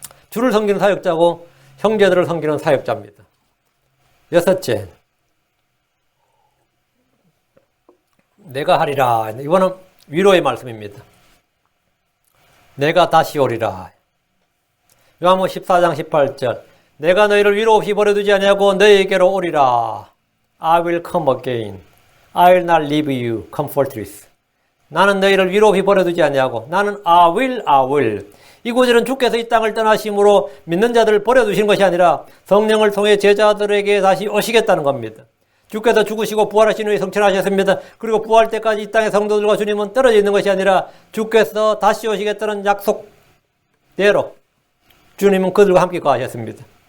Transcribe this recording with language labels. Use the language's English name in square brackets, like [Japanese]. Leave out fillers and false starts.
[Korean] 주를 섬기는 사역자고 형제들을 섬기는 사역자입니다. 여섯째, 내가 하리라. 이거는 위로의 말씀입니다. 내가 다시 오리라. 요한복음 14장 18절 내가 너희를 위로 없이 버려두지 아니하고 너희에게로 오리라. [English] I will come again. I will not leave you comfortless. [Korean] 나는 너희를 위로 없이 버려두지 아니하고 나는 [English] I will. [Korean] 이 구절은 주께서 이 땅을 떠나심으로 믿는 자들을 버려두신 것이 아니라 성령을 통해 제자들에게 다시 오시겠다는 겁니다. 주께서 죽으시고 부활하신 후에 성천하셨습니다. 그리고 부활 때까지 이 땅의 성도들과 주님은 떨어져 있는 것이 아니라 주께서 다시 오시겠다는 약속대로 주님은 그들과 함께 거하셨습니다.